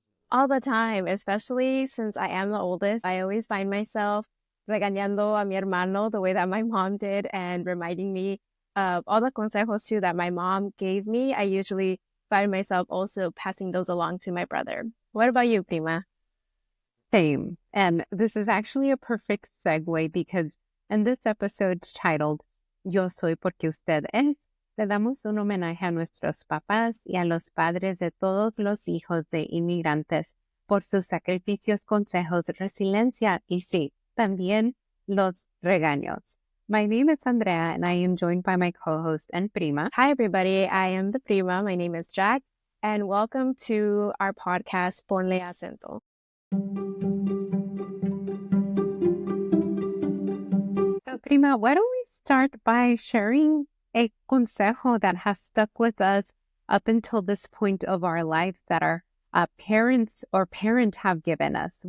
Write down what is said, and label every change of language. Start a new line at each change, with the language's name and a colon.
English: All the time, especially since I am the oldest. I always find myself
Spanish: regañando a mi hermano
English: the way that my mom did and reminding me of all the consejos too that my mom gave me. I usually find myself also passing those along to my brother. What about you, Prima? Same. And this is actually a perfect segue because in this episode titled
Spanish: Yo Soy Porque Usted Es, le damos un homenaje a nuestros papás y a los padres de todos los hijos de inmigrantes por sus sacrificios, consejos, resiliencia y sí, también los regaños.
English: My name is Andrea and I am joined by my co-host and prima. Hi, everybody. I am the Prima. My name is Jack, and welcome to our podcast, Ponle Acento. So, Prima, why don't we start by sharing a consejo that has stuck with us up until this point of our lives that our parents or parent have given us?